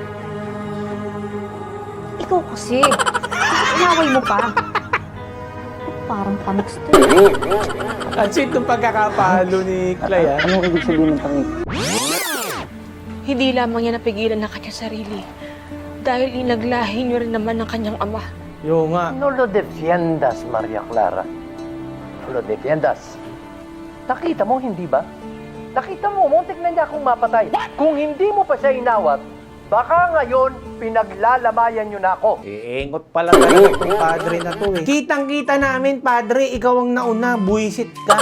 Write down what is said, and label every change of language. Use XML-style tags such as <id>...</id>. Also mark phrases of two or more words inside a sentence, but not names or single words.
<tl>Ikaw kasi. Inaway mo pa. Parang pamixter. Ang sweet ng pagkakapalo ni Clay, ha? Anong ibig sabihin ng pangit? Hindi lamang niya napigilan ng kanyang sarili dahil inaglahi niyo rin naman ng kanyang ama. Yo nga.</tl> <es>No lo defiendas, Maria Clara. No lo defiendas.</es> <tl>Nakita mo, hindi ba? Nakita mo, muntik na niya akong mapatay. Kung hindi mo pa siya inawat, baka ngayon, pinaglalamayan niyo na ako. Engot pala talaga itong padre na to eh. Kitang-kita namin, padre, ikaw ang nauna, buwisit ka.</tl>